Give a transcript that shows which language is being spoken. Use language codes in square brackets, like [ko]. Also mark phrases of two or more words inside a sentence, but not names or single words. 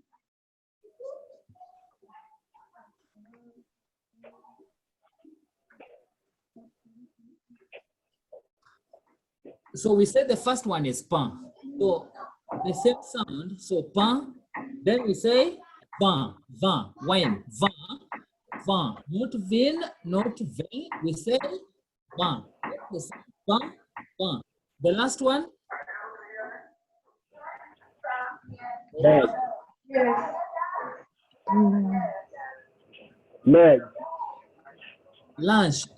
[en] So we say the first one is pain. So the same sound. So pain. Then we say vin, vin, wine, vin, vin. Not vin, not vin. We say vin. Vin, vin. The last one. Leg. Yes. Leg. Lunch,